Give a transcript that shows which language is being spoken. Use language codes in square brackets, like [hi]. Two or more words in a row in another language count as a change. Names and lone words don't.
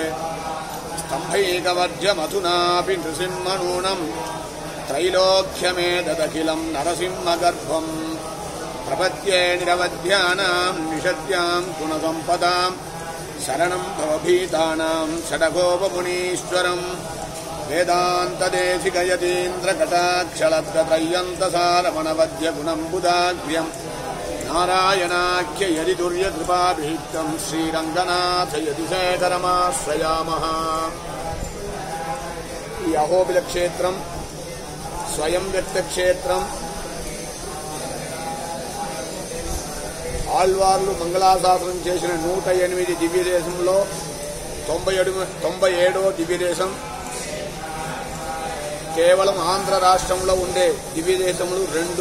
[sa] स्तम्भैकवर्जमधुनापि नृसिंहनूनं त्रैलोक्यमेतदखिलं नरसिंहगर्भं प्रपद्ये निरवध्यानां निषद्यां गुणसम्पदां शरणं भवभीतानां षडगोपमुनीश्वरं वेदान्तदेशिकयतीन्द्रकटाक्षलब्धत्रय्यन्तसारमणवद्य गुणम्बुदाग्र्यं नारायणाख्ययदिदुर्यकृपाभीक्तं श्रीरङ्गनाथ यतिशेखरमाश्रयामः। [te] ఈ అహోబిల క్షేత్రం స్వయం వ్యక్త క్షేత్రం. ఆళ్వార్లు మంగళాశాసనం చేసిన 108 దివ్యదేశంలో 97వ దివ్యదేశం కేవలం ఆంధ్ర రాష్ట్రంలో ఉండే దివ్యదేశములు 2.